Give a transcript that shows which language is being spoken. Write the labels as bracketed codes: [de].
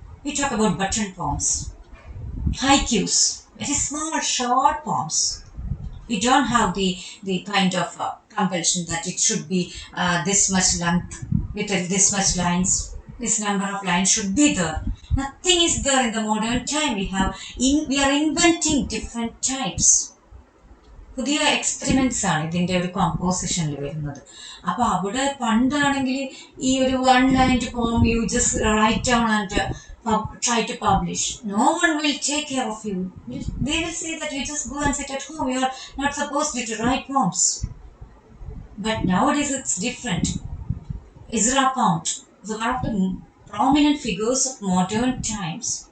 [en] We talk about button poems, haikus, very small, short poems. We don't have the kind of compulsion that it should be this much length with this much lines. This number of lines should be there. Nothing is there in the modern time. We are inventing different types. [ml] പുതിയ experiments ആണ് ഇതിന്റെ ഒരു കോമ്പോസിഷനിൽ വരുന്നത്. അപ്പൊ അവിടെ പണ്ടാണെങ്കിൽ ഈ ഒരു [en] One line poem you just write down and try to publish. No one will take care of you. They will say that you just go and sit at home. You are not supposed to write poems. But nowadays it's different. Ezra Pound is one of the prominent figures of modern times.